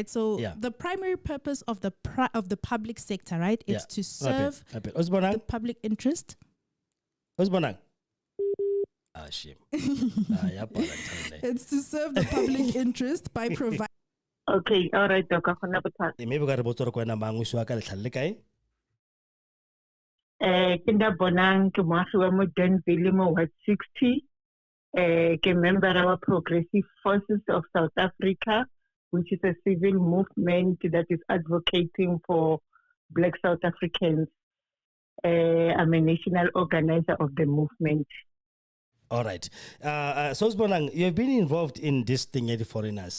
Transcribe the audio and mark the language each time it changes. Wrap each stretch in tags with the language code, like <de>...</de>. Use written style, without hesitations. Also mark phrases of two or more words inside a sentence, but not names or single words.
<en>So the primary purpose of the public sector, right, is to serve the public interest. Shame. It's to serve the public interest by providing. Okay, all right, Doc. Maybe we got to go</en> <tn>na mangu ka letlhale kae? Kinda bonang ke moagi wa mo Denville mo Ward 60.</tn> <en>Ke member of Progressive Forces of South Africa, which is a civil movement that is advocating for Black South Africans. I'm a national organizer of the movement. All right. So, Bonang, you've been involved in this thing at the foreigners.</en>